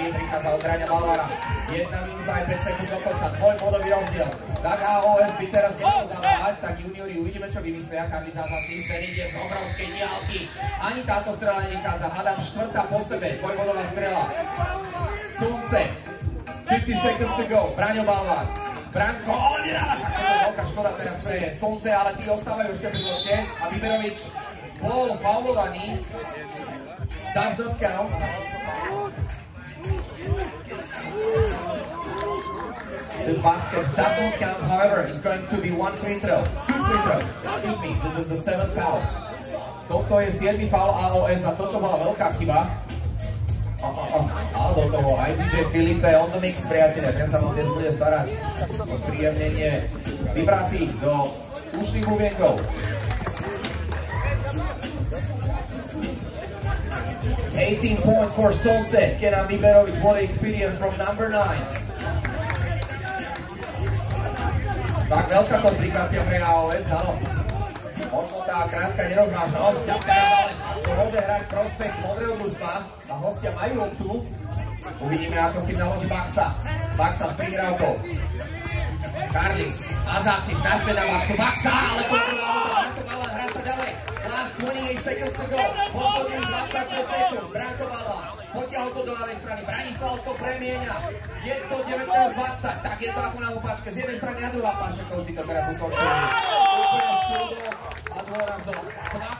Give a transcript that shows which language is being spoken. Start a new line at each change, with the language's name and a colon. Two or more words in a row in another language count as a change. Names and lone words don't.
Slovak: Prichádza od Braňa Balvana, 1 minúta aj 5 sekúnd do konca, dvojbodový rozdiel. Tak AOS by teraz nemohol zaváhať, tak juniori uvidíme, čo vymyslia. Karlis Hazacis, ten ide z obrovskej diaľky. Ani táto strela nevychádza, hádam štvrtá po sebe, dvojbodová strela.
English: Sonce, 50 seconds to go, Braňo Balvan.
Slovak: Branko, ale nedáva, tak to je veľká škoda teraz pre Sonce, ale tí ostávajú ešte pri lopte a Biberovič bol faulovaný.
English: Does not count. This basket does not count, however, it's going to be two free throws. Excuse me, this is the 7th foul.
Slovak: Toto je 7. foul AOS a toto bola veľká chyba. Ale do toho aj DJ Filipe
English: on the mix,
Slovak: priateľe, ten sa vám dnes bude starať o spríjemnenie vibrácií do ušných bubienkov.
English: 18 points for Sonce. Kenan Biberovič, what an experience from number 9.
Slovak: Tak veľká komplikácia pre AOS, áno. Možno tá krátka nerozvážnosť, ale čo môže hrať prospekt modrého družstva a hostia majú loptu. Uvidíme, ako s tým naloží Baxa. Baxa s prihrávkou. Karlis, Hazacis, naspäť na Baxu. Baxa, ale kontroloval to Branko Balvan, hrá sa ďalej.
English: Last 28 seconds to go.
Slovak: Posledných 26 sekúnd. Branko Balvan potiahol to do ľavej strany. Branislav to premieňa. Je to 19-20. Tak je to ako na opačke. Z jednej strany a druhá. Pašekovci to teraz ukončujú. Úplne s kľudom a dôrazom.